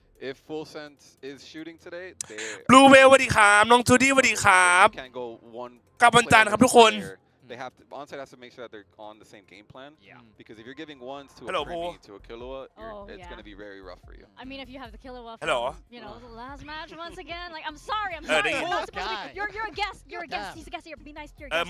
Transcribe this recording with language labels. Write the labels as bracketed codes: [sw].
[en] If FULLSENSE is shooting today, [th] Blue Whale สวัสดีครับน้องจูดี้สวัสดีครับกับวันจันทร์ครับทุกคน [en] They have to, onside has to make sure that they're on the same game plan. Because if you're giving ones to a Premi, to a Killua, it's going to be very rough for you. I mean, if you have the Killua from, the last match once again, like, I'm sorry. You're a guest. He's a guest here. Be nice to your guest.